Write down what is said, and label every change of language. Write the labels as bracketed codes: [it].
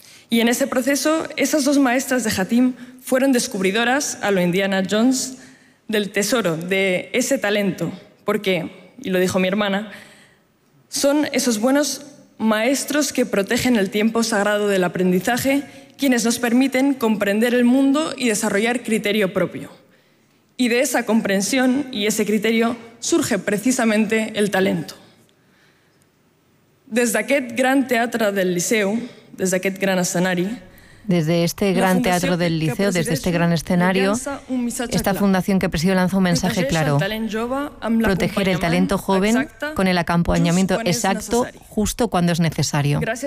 [es] Y en ese proceso, esas dos maestras de Hatim fueron descubridoras a lo Indiana Jones del tesoro, de ese talento, porque, y lo dijo mi hermana, son esos buenos maestros que protegen el tiempo sagrado del aprendizaje, quienes nos permiten comprender el mundo y desarrollar criterio propio. Y de esa comprensión y ese criterio surge precisamente el talento. [ca] Des d'aquest gran teatre del Liceu, des d'aquest gran escenari, [es] desde este gran teatro del liceo, desde este gran escenario, esta fundación que presido lanza un mensaje claro: proteger el talento joven con el acompañamiento exacto, justo cuando es necesario.